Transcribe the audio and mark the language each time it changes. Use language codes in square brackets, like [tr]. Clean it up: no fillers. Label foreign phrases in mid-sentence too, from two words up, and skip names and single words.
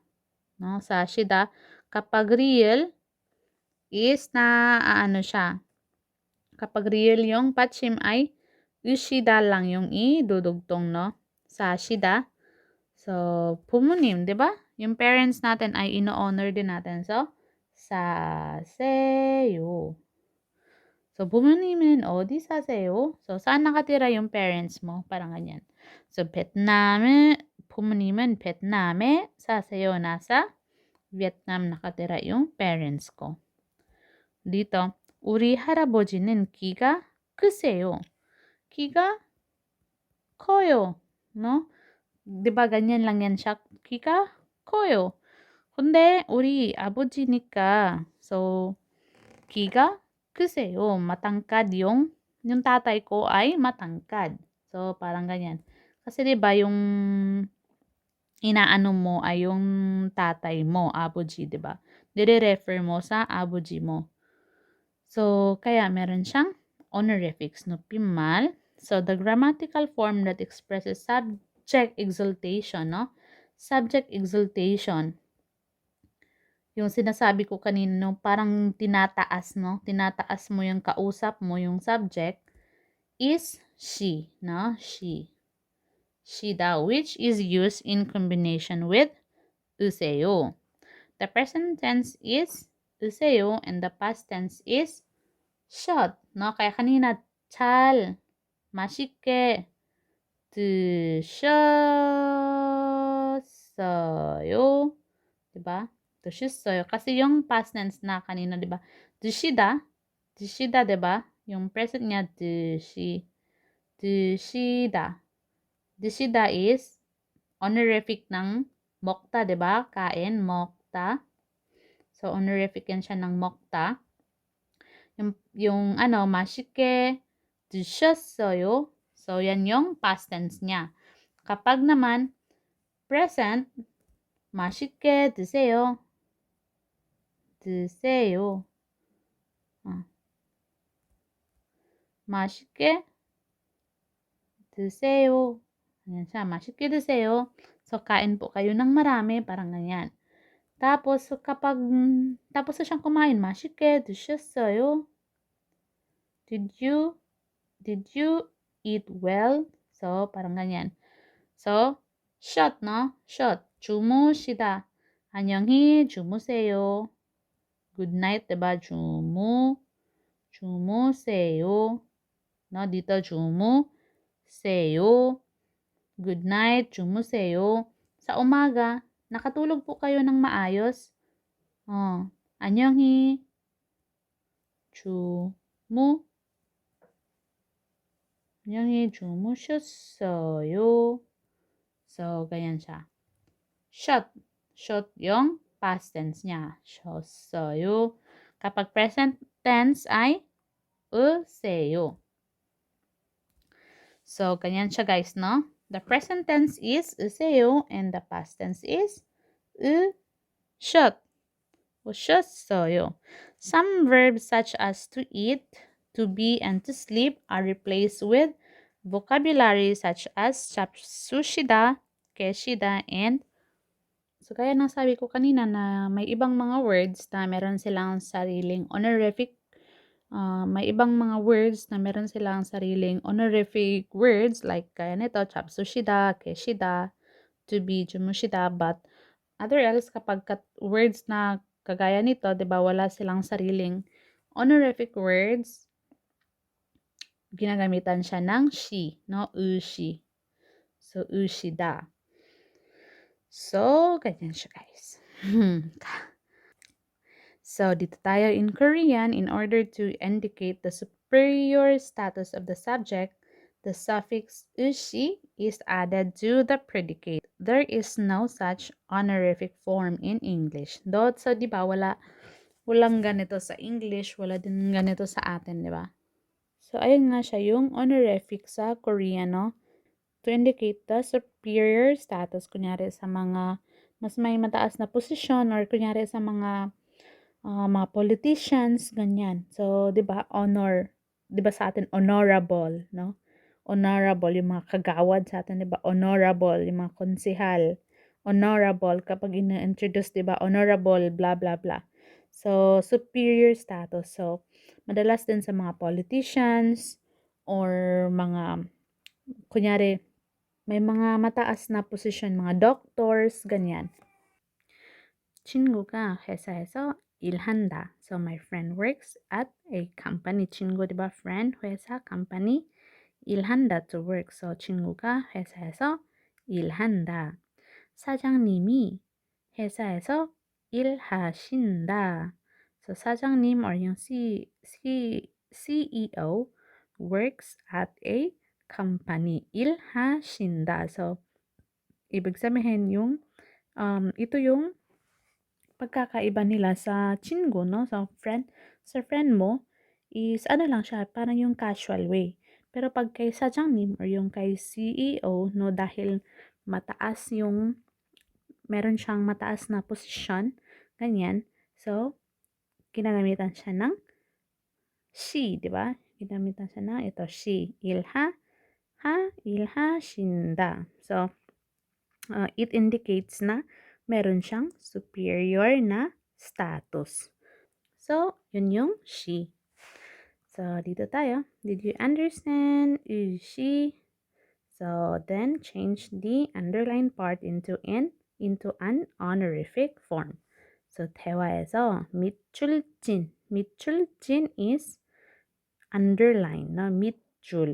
[tl] No, sashida kapag real is siya. Kapag real yung patchim ay ushida lang yung idudugtong, no? Sashida. So, 부모님, 'di ba? Yung parents natin ay ino-honor din natin. So, [ko] 사세요. So, 부모님은 어디 사세요? [tl] So, saan nakatira yung parents mo? Parang ganyan. So, [ko] 부모님은 베트남에 사세요. [tl] Nasa Vietnam nakatira yung parents ko. Dito, [ko] 우리 할아버지는 키가 크세요. 키가 커요. [tl] No? 'Di ba ganyan lang yan siya? [ko] 키가 커요. 근데 우리 아버지니까 so 키가 크세요. [tl] Matangkad yung tatay ko ay matangkad. So parang ganyan. Kasi 'di ba yung inaano mo ay yung tatay mo, abuji, 'di ba? Dire-refer mo sa abuji mo. So kaya meron siyang honorifics, no, pimal. [en] So the grammatical form that expresses subject exaltation, no? Subject exaltation. [tl] Yung sinasabi ko kanina, no, parang tinataas, no? Tinataas mo yung kausap mo, yung [en] subject is she, [tl] no? She. [en] She daw, which is used in combination with useyo. the present tense is 드세요 and the past tense is shot, no? [tl] Kaya kanina, [ko] 잘, 맛있게 드셨어요. [tl] Diba? 드셨어요. Kasi yung past tense na kanina, diba? [ko] 드시다, 드시다, [tl] diba? Yung present niya, [ko] 드시다. [tl] 드시다 [en] is honorific [tl] ng 먹다, diba? Kain, 먹다. So, honorific yan siya ng 먹다. [ko] Yung 맛있게 드셨어요. [tl] So, yan yung past tense niya. Kapag naman, present, [ko] 맛있게 드세요. 드세요. 맛있게 드세요. [tl] Ayan siya, [ko] 맛있게 드세요. [tl] So, kain po kayo ng marami, parang ganyan. Tapos, tapos na siyang kumain, [ko] 맛있게 드셨어요? [en] Did you eat well? [tl] So, parang ganyan. So, shot, no? Shot. [ko] 주무시다. 안녕히 주무세요. [en] Good night, [tl] diba? 주무세요. No, dito 주무세요. [en] Good night, [ko] 주무세요. [tl] Sa umaga, nakatulog po kayo ng maayos? [ko] 안녕히 주무셨어요. [tl] So, ganyan siya. Shot yung past tense niya. 셨어요. Kapag [en] present tense [tl] ay 으세요. So, ganyan siya guys, [en] no? The present tense is 으세요 and the past tense is 오셨어요. Some verbs such as to eat, to be, and to sleep are replaced with vocabulary such as 잡수시다, [ko] 계시다, [tl] and so kaya nasabi ko kanina na may ibang mga words na meron silang sariling honorific may ibang mga words na meron silang sariling [en] honorific words like [tl] kaya nito, [ko] 잡수시다, 계시다, [en] to be, [tl] 주무시다, [en] but other else [tl] kapag words na kagaya nito, 'di ba, wala silang sariling [en] honorific words, [tl] ginagamitan siya ng she, no? Ushi. So, ushida. So, ganyan siya, guys. [en] So, [tl] dito tayo [en] in Korean, in order to indicate the superior status of the subject, the suffix ushi is added to the predicate. There is no such honorific form in English. Though, so, [tl] di ba, walang ganito sa English, wala din ganito sa atin, di ba? So, ayun nga siya, yung honorific sa Korean, no? [en] To indicate the superior status, [tl] kunyari sa mga mas may mataas na posisyon or kunyari sa mga politicians, ganyan. So, 'di ba, honor, 'di ba sa atin honorable, no? Honorable yung mga kagawad sa atin, 'di ba? Honorable yung mga konsehal. Honorable kapag ina-introduce, 'di ba? [en] Honorable blah blah blah. So, superior status. [tl] So, madalas din sa mga politicians or mga kunyari may mga mataas na posisyon, mga doctors, ganyan. [ko] 친구가 회사에서 일한다. [en] So my friend works at a company. [ko] 친구, diba? Friend, 회사, company. 일한다, [en] to work. [ko] So 친구가 회사에서 일한다. 사장님이 회사에서 일하신다. [en] So 사장님 or yung CEO works at a company. [ko] 일하신다. [tl] So ibig sabihin yung ito yung pagkakaiba nila sa 친구, no? Sa friend mo is ano lang siya, parang yung [en] casual way. [tl] Pero pag kay 사장님 or yung kay CEO, no, dahil meron siyang mataas na posisyon, ganyan. So, ginagamitan siya ng she, di ba? Ginagamitan siya ng ito, she. [en] 일하신다. So, it indicates [tl] na meron siyang [en] superior na status. [tl] So, yun yung she. So, dito tayo. [en] Did you understand? She. So, then change the underlined part into an honorific form. So, [ko] 대화에서 밑줄진 [en] is underline, [ko] no? 밑줄.